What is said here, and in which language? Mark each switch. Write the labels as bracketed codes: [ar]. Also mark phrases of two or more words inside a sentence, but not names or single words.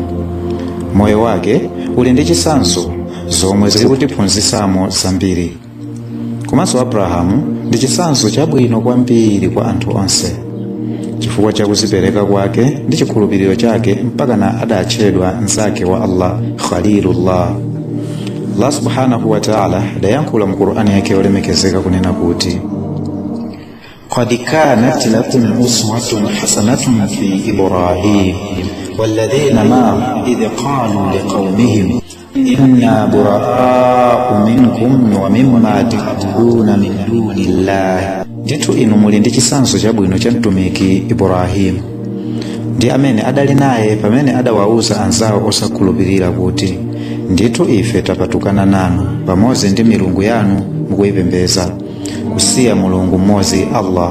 [ny] Moyo wake uli ndi chitsanzo zomwe zikutiphunzitsamo zambiri. Komanso Abrahamu ndi chitsanzo chabwino kwambiri kwa anthu onse, chifukwa cha kuzipereka kwake ndi chikhulupiriro chake mpakana adatchedwa mnzake wa Allah, Khalilullah. [ar] الله سبحانه وتعالى [ny] adayankhula mu Qur'ani yake yolemekezeka kunena kuti [ar] قد كانت لكم أسوة حسنة في إبراهيم والذين معه إذ قالوا لقومهم إنا براء منكم ومما تعبدون من دون الله. [ny] Nditu inu muli ndi chitsanzo chabwino cha mtumiki Ibrahim, ndi amene adali naye pamene adawauza anzawo osakhulupirira kuti nditu ife tapatukana nanu pamodzi ndi milungu yanu mukuyipembedza, kusiya mulungu mmodzi Allah.